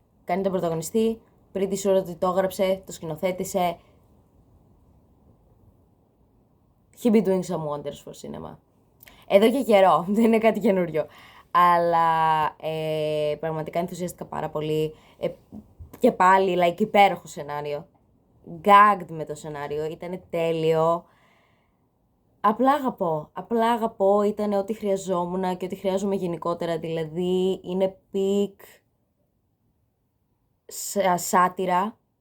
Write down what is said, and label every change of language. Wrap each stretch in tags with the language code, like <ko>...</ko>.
<el>Κάνει τον πρωταγωνιστή, πριν τη ώρα ότι το έγραψε, το σκηνοθέτησε.</el> <en>He be doing some wonders for cinema.</en> <el>Εδώ και καιρό, δεν είναι κάτι καινούριο. Αλλά πραγματικά ενθουσιάστηκα πάρα πολύ. Και πάλι, like, υπέροχο σενάριο. Gagged με το σενάριο, ήταν τέλειο. Απλά αγαπώ, ήταν ό,τι χρειαζόμουν και ό,τι χρειάζομαι γενικότερα, δηλαδή είναι peak σάτυρα.</el>